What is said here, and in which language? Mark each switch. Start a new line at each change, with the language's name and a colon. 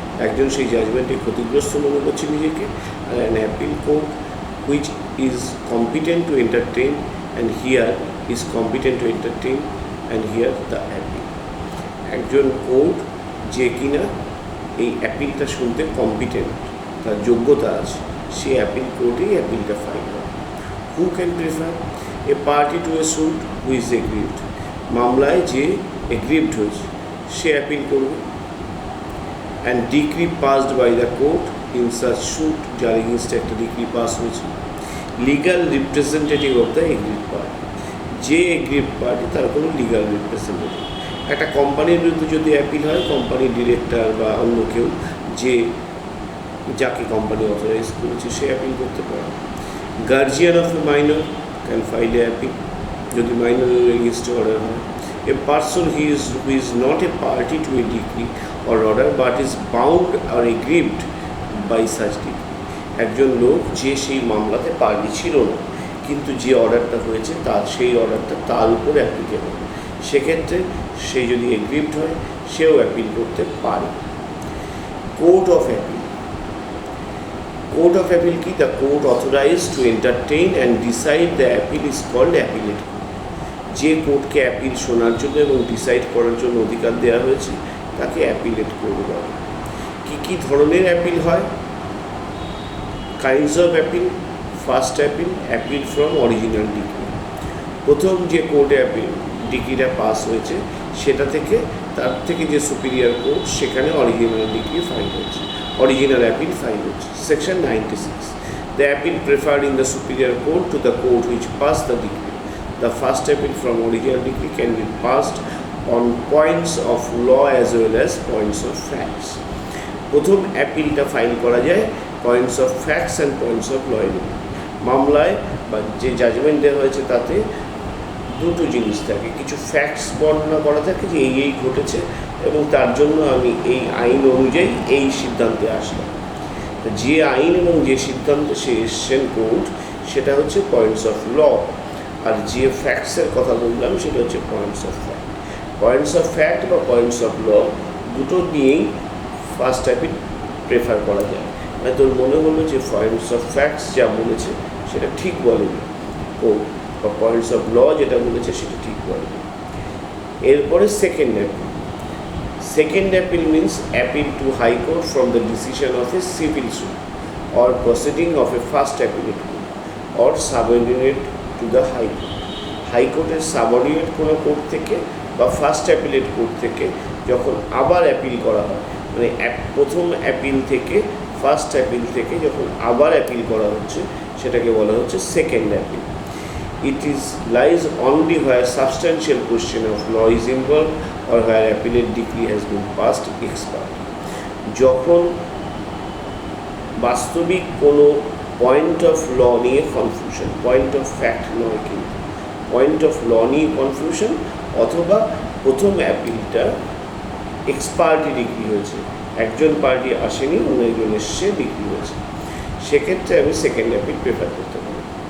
Bangla: একজন সেই জাজমেন্টে ক্ষতিগ্রস্ত মনে করছে নিজেকে, আর
English: An appeal court which is competent to entertain and hear is competent to entertain and hear the appeal.
Bangla: একজন কোর্ট যে কিনা এই অ্যাপিলটা শুনতে কম্পিটেন্ট, তার যোগ্যতা আছে, সে অ্যাপিল কোর্টেই অ্যাপিলটা ফাইল করে।
English: Who can prefer? A party to a suit who is aggrieved.
Bangla: মামলায় যে aggrieved হয়েছে সে অ্যাপিল করবে।
English: and decree passed by the court in such suit,
Bangla: যার এগেনস্টে একটা ডিক্রি পাস হয়েছে।
English: legal representative of the aggrieved party,
Bangla: যে এগ্রিভড পার্টি তার কোনো লিগাল রিপ্রেজেন্টেটিভ। একটা কোম্পানির বিরুদ্ধে যদি অ্যাপিল হয়, কোম্পানির ডিরেক্টর বা অন্য কেউ যে যাকে কোম্পানি অথরাইজ করেছে সে অ্যাপিল করতে পারে।
English: guardian of a minor can file a appeal,
Bangla: যদি মাইনরের এগেনস্টে অর্ডার হয়।
English: A person who is not a party to a degree or order but is bound or aggrieved by such degree.
Bangla: একজন লোক যে সেই মামলাতে পার্টি ছিল না, কিন্তু যে অর্ডারটা হয়েছে সেই অর্ডারটা তার উপর অ্যাপ্লিকেবল, সেক্ষেত্রে সে যদি এগ্রিভড হয় সেও অ্যাপিল করতে পারে।
English: Court of appeal. Court of appeal
Bangla: কি?
English: The court authorized to entertain and decide the appeal is called appellate court.
Bangla: যে কোর্টকে অ্যাপিল শোনার জন্য এবং ডিসাইড করার জন্য অধিকার দেওয়া হয়েছে তাকে অ্যাপিলেট কোর্ট বলে। কী ধরনের অ্যাপিল হয়?
English: Kinds of appeal. First appeal, appeal from original degree.
Bangla: প্রথম যে কোর্টে অ্যাপিল ডিগ্রিটা পাস হয়েছে সেটা থেকে তার থেকে যে সুপিরিয়র কোর্ট সেখানে অরিজিনাল ডিগ্রি ফাইল হয়েছে,
English: original appeal filed. Section 96. The appeal preferred in the superior court to the court which passed the decree. The first appeal from original decree can be passed on points of law as well as points of facts.
Bangla: প্রথম অ্যাপিলটা file করা যায় points of facts and points of law এর মামলায় বা যে judgement দেওয়া হয়েছে তাতে দুটো জিনিস থাকে, কিছু ফ্যাক্টস বর্ণনা করা থাকে যে এই ঘটেছে এবং তার জন্য আমি এই আইন অনুযায়ী এই সিদ্ধান্তে আসলাম। তো যে আইন এবং যে সিদ্ধান্তে সে এসছেন কোর্ট সেটা হচ্ছে পয়েন্টস অফ ল, আর যে ফ্যাক্টসের কথা বললাম সেটা হচ্ছে points of fact. Points of fact বা পয়েন্টস অফ ল দুটো নিয়েই ফার্স্ট অ্যাপিল প্রেফার করা যায়। মানে তোর মনে হলো যে পয়েন্টস অফ ফ্যাক্টস যা বলেছে সেটা ঠিক বলেনি কোর্ট, বা পয়েন্টস অফ ল যেটা বলেছে সেটা ঠিক বলেনি। এরপরে second appeal.
English: Second appeal means appeal to High Court from the decision of a civil suit or proceeding of a first appellate court or subordinate to the High Court.
Bangla: High Court এর subordinate কোনো court থেকে বা first appellate court থেকে যখন আবার appeal করা হয়, মানে প্রথম অ্যাপিল থেকে ফার্স্ট অ্যাপিল থেকে যখন আবার অ্যাপিল করা হচ্ছে সেটাকে বলা হচ্ছে second appeal.
English: It lies only where substantial question of law is involved or where appellate decree has been passed ex parte.
Bangla: যখন বাস্তবিক কোনো পয়েন্ট অফ ল নিয়ে কনফিউশন, পয়েন্ট অফ ফ্যাক্ট নয়, কিন্তু পয়েন্ট অফ ল নিয়ে confusion, অথবা প্রথম অ্যাপিলটা ex parte degree হয়েছে, একজন পার্টি আসেনি, অন্য একজন এসে ডিগ্রি হয়েছে, সেক্ষেত্রে আমি সেকেন্ড অ্যাপিল প্রেফার করতে পারি।